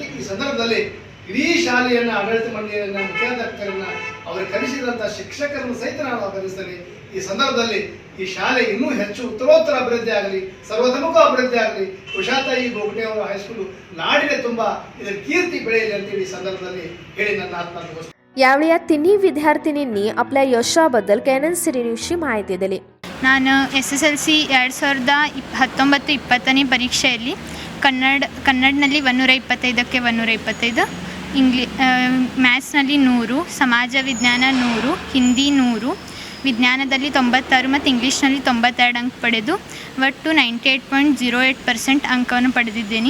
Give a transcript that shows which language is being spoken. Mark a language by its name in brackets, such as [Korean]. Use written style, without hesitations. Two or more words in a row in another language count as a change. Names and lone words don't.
[Kannada] ಈ ಸಂದರ್ಭದಲ್ಲಿ ಇಡೀ ಶಾಲೆಯನ್ನು, ಆಡಳಿತ ಮಂಡಳಿಯನ್ನು, ಮುಖ್ಯಾಧ್ಯಾಪಕರನ್ನ, ಅವರು ಕಲಿಸಿದಂಥ ಶಿಕ್ಷಕರನ್ನು ಸಹಿತ ನಾನು ಅಭಿನಂದಿಸ್ತೇನೆ. ಈ ಸಂದರ್ಭದಲ್ಲಿ ಈ ಶಾಲೆ ಇನ್ನೂ ಹೆಚ್ಚು ಉತ್ತರೋತ್ತರ ಅಭಿವೃದ್ಧಿ ಆಗಲಿ, ಸರ್ವತೋಮುಖ ಅಭಿವೃದ್ಧಿ ಆಗಲಿ, ಉಷಾತಾಯಿ ಗೋಗಟೆ ಅವರ ಹೈಸ್ಕೂಲು ನಾಡಿನ ತುಂಬ ಇದರ ಕೀರ್ತಿ ಬೆಳೆಯಲಿ ಅಂತೇಳಿ ಈ ಸಂದರ್ಭದಲ್ಲಿ ಹೇಳಿ ನನ್ನ ಆತ್ಮಹತ್ಯೆ. [Marathi] यावेळी या तिन्ही विद्यार्थिनींनी आपल्या यशाबद्दल केएनएन सिटी न्यूजची माहिती दिली. [Kannada] ನಾನು SSLC 2019-20 ಪರೀಕ್ಷೆಯಲ್ಲಿ ಕನ್ನಡನಲ್ಲಿ 125ಕ್ಕೆ 125, ಮ್ಯಾಥ್ಸ್ನಲ್ಲಿ 100, ಸಮಾಜ ವಿಜ್ಞಾನ 100, ಹಿಂದಿ 100, ವಿಜ್ಞಾನದಲ್ಲಿ 96 ಮತ್ತು ಇಂಗ್ಲೀಷ್ನಲ್ಲಿ 92 ಅಂಕ ಪಡೆದು ಒಟ್ಟು 98.08% ಅಂಕವನ್ನು ಪಡೆದಿದ್ದೀನಿ.